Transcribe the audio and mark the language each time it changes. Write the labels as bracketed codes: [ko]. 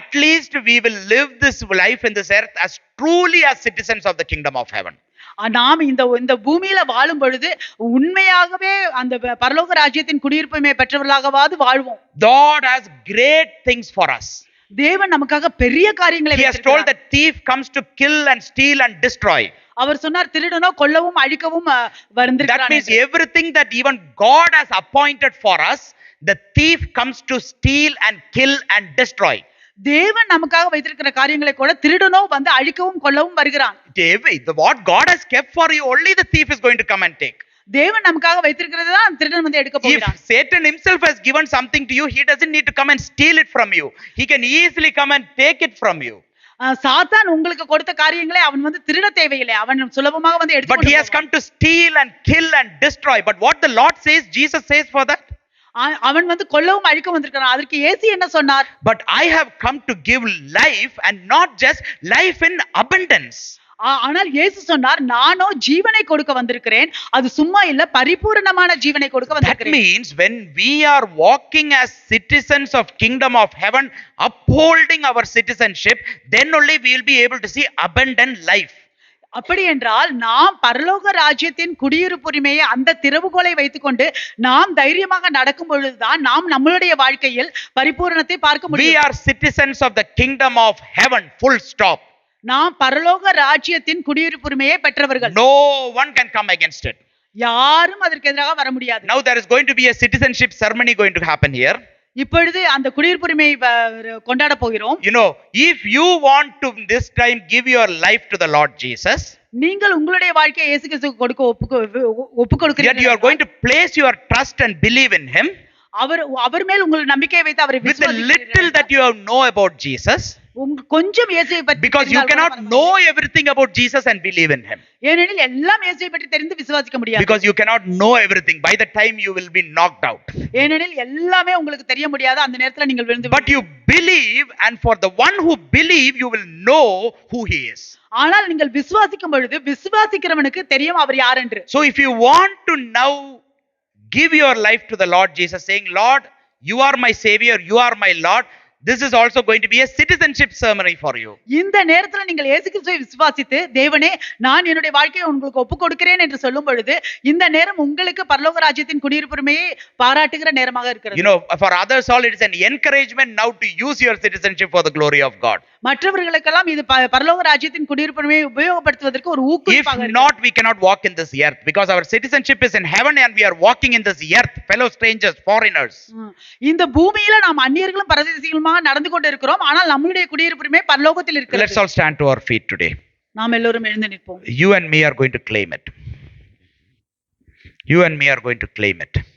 [en] At least we will live this life in this earth as truly as citizens of the kingdom of heaven. [ta] நாம் இந்த பூமியில வாழும் பொழுது உண்மையாகவே அந்த பரலோக ராஜ்யத்தின் குடியிருப்புரிமை பெற்றவர்களாகவாது வாழ்வோம். [en] God has great things for us. [ta] தேவன் நமக்காக பெரிய காரியங்களை [en] He has told the thief comes to kill and steal and destroy. [ta] அவர் சொன்னார் திருடனோ கொல்லவும் அழிக்கவும் வந்திருக்கிறான். [en] That means everything that even God has appointed for us, the thief comes to steal and kill and destroy. [ta] தேவன் நமக்காக வைத்திருக்கிற காரியங்களை கூட திருடனோ வந்து அழிக்கவும் கொல்லவும் வருகிறான். [en] What God has kept for you, only the thief is going to come and take. [ta] தேவன் நமக்காக வைத்திருக்கிறது தான் திருடன் வந்து எடுக்க போகிறான். [en] If Satan himself has given something to you, he doesn't need to come and steal it from you. He can easily come and take it from you. [ta] சாத்தான் உங்களுக்கு கொடுத்த காரியங்களை அவன் வந்து திருட தேவையில்லை, அவன் சுலபமாக வந்து எடுத்து. [en] But he has come to steal and kill and destroy. But what the Lord says, Jesus says for that, [ta] அவன் வந்து கொல்லவும் அழிக்க வந்திருக்கான். அதற்கு இயேசு என்ன சொன்னார்? [en] But I have come to give life, and not just life in abundance. [ta] ஆனால் இயேசு சொன்னார், நானோ ஜீவனை கொடுக்க வந்திருக்கிறேன், அது சும்மா இல்ல பரிபூரணமான ஜீவனை கொடுக்க வந்திருக்கிறேன். [en] That means when we are walking as citizens of kingdom of heaven, upholding our citizenship, then only we will be able to see abundant life. [ta] அப்படி என்றால் நாம் பரலோக ராஜ்யத்தின் குடியிருப்புரிமையை அந்த திறவுகோலை வைத்துக்கொண்டு நாம் தைரியமாக நடக்கும் பொழுதுதான் நாம் நம்மளுடைய வாழ்க்கையில் பரிபூரணத்தை பார்க்க முடியும். [en] We are citizens of the kingdom of heaven, full stop. [ta] நாம் பரலோக ராஜ்யத்தின் குடியிருப்புரிமையை பெற்றவர்கள். [en] No one can come against it. [ta] யாரும் அதற்கு எதிராக வர முடியாது. [en] Now there is going to be a citizenship ceremony going to happen here. [ta] இப்பொழுது அந்த குடியிருப்புரிமையை கொண்டாட போகிறோம். [en] If you want to this time give your life to the Lord Jesus, [ta] நீங்கள் உங்களுடைய வாழ்க்கையை இயேசு கிறிஸ்துவுக்கு கொடுக்க ஒப்பு கொடுக்கிறீர்கள். [en] You are going to place your trust and believe in him. [ta] அவர் மேல் உங்கள் நம்பிக்கையை வைத்து அவரை விசுவாசிக்கிறீர்கள். [en] With the little that you know about Jesus, [ta] கொஞ்சம் இயேசுவை பற்றி, [en] because you cannot know everything about Jesus and believe in him. [ta] ஏனெனில் எல்லாம் இயேசுவை பற்றி தெரிந்து விசுவாசிக்க முடியாது. [en] Because you cannot know everything. By the time you will be knocked out. [ta] ஏனெனில் எல்லாமே உங்களுக்கு தெரிய முடியாது, அந்த நேரத்துல நீங்கள் விழுந்து. [en] But you believe, and for the one who believe, you will know who he is. [ta] ஆனால் நீங்கள் விசுவாசிக்கும் பொழுது விசுவாசிக்கிறவனுக்கு தெரியும் அவர் யார் என்று. [en] So if you want to now give your life to the Lord Jesus, saying, Lord, you are my savior, you are my Lord, this is also going to be a citizenship ceremony for you. [ta] இந்த நேரத்துல நீங்கள் இயேசு கிறிஸ்துவை விசுவாசித்து, தேவனே நான் என்னுடைய வாழ்க்கையை உங்களுக்கு ஒப்பு கொடுக்கிறேன் என்று சொல்லும் பொழுது இந்த நேரம் உங்களுக்கு பரலோக ராஜ்யத்தின் குடியிருப்புரிமையை பாராட்டுகிற நேரமாக இருக்கிறது. [en] For others all it is an encouragement now to use your citizenship for the glory of God. [ta] மற்றவர்களுக்கெல்லாம் இது பரலோக ராஜ்யத்தின் குடியிருப்புரிமையை உபயோகப்படுத்துவதற்கு ஒரு ஊக்குவிப்பாக இருக்கிறது. [en] If not, we cannot walk in this earth because our citizenship is in heaven and we are walking in this earth, fellow strangers, foreigners. [ta] இந்த பூமியில நாம் அந்நியர்களும் பரதேசிகளுமாக நடந்து கொண்டு இருக்கிறோம், ஆனால் நம்மளுடைய குடியிருப்புரிமை பரலோகத்தில் இருக்கிறது. [en] Let's all stand to our feet today. [ta] நாம் எல்லோரும் எழுந்து நிற்போம். [en] You and me are going to claim it. You and me are going to claim it.